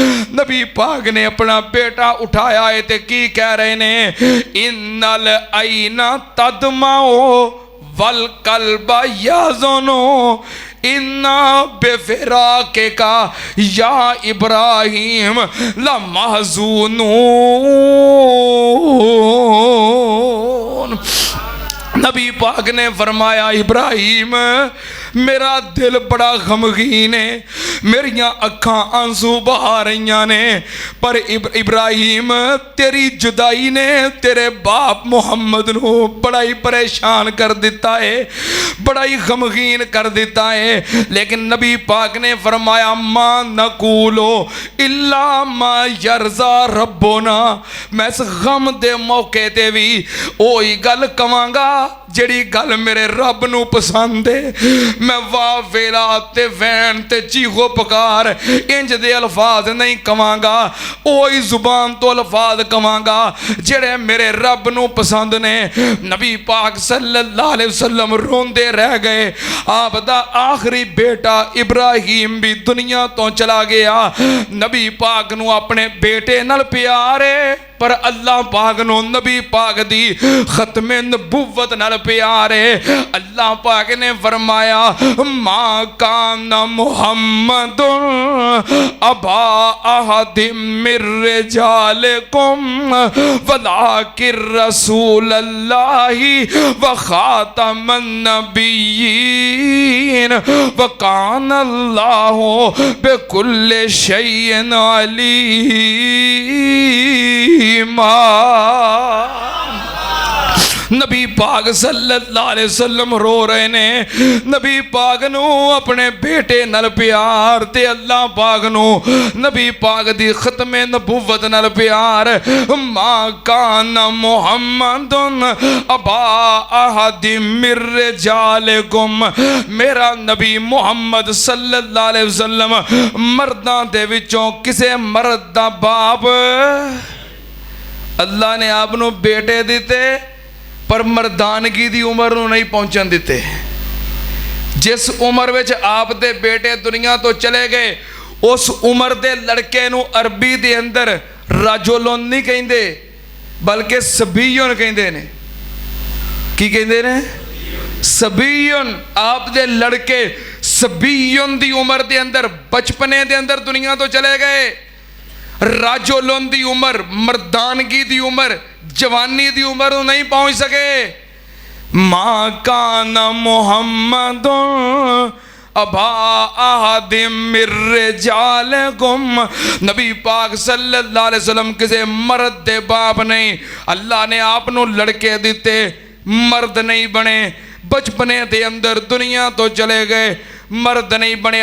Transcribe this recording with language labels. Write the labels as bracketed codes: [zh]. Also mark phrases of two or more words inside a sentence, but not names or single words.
[pa] نبی پاک نے اپنا بیٹا اٹھایا ہے تے کی کہہ رہے نے, [ar] إنّ العين تدمع والقلب يحزن إنّا بفراقك يا إبراهيم لمحزونون. [pa] نبی پاک نے فرمایا ابراہیم میرا دل بڑا غمگین ہے، میریاں اکھاں آنسو بہا رہی نے، پر ابراہیم تیری جدائی نے تیرے باپ محمد نوں بڑا ہی پریشان کر دتا ہے، بڑا ہی غمگین کر دتا ہے. لیکن نبی پاک نے فرمایا [ar] ما نقول إلا ما يرضى ربنا, [pa] میں اس غم دے موقعے تے وی اوہی گل کہواں گا جیہڑی گل میرے رب نوں پسند ہے. میں واہ ویلا تے وین تے چیخ و پکار انج دے الفاظ نہیں کہواں گا، اوہی زبان تو الفاظ کہواں گا جیہڑے میرے رب نوں پسند نے. نبی پاک [ar] صلى الله عليه وسلم [pa] روندے رہ گئے. آپ دا آخری بیٹا ابراہیم وی دنیا توں چلا گیا. نبی پاک نوں اپنے بیٹے نال پیار ہے، پر اللہ پاک نوں نبی پاک دی ختم نبوت نال پیار ہے. اللہ پاک نے فرمایا [ar] ما كان محمد أبا أحد من رجالكم ولكن رسول الله وخاتم النبيين وكان الله بكل شيء عليما. [pa] نبی پاک [ar] صلى الله عليه وسلم [pa] رو رہے نے. نبی پاک نوں اپنے بیٹے نال پیار تے اللہ پاک نوں نبی پاک دی ختم نبوت نال پیار. [ar] ما كان محمد أبا أحد من رجالكم, [pa] میرا نبی محمد [ar] صلى الله عليه وسلم [pa] مرداں دے وچوں کسے مرد دا باپ. اللہ نے آپ نوں بیٹے دتے پر مردانگی دی عمر نوں نہیں پہنچن دتے. جس عمر وچ آپ دے بیٹے دنیا توں چلے گئے اس عمر دے لڑکے نوں عربی دے اندر رجلٌ نہیں کہندے بلکہ صبیٌ کہندے نے. کی کہندے نے؟ صبیٌ. آپ دے لڑکے صبیٌ دی عمر دے اندر بچپنے دے اندر دنیا توں چلے گئے. رجلٌ دی عمر، مردانگی دی عمر، جوانی دی عمر نہیں پہنچ سکے. [ar] ما كان محمد أبا أحد من رجالكم, [pa] نبی پاک [ar] صلى الله عليه وسلم [pa] کسے مرد دے باپ نہیں. اللہ نے آپ نوں لڑکے دتے، مرد نہیں بنے. بچپنے دے اندر دنیا توں چلے گئے، مرد نہیں بنے.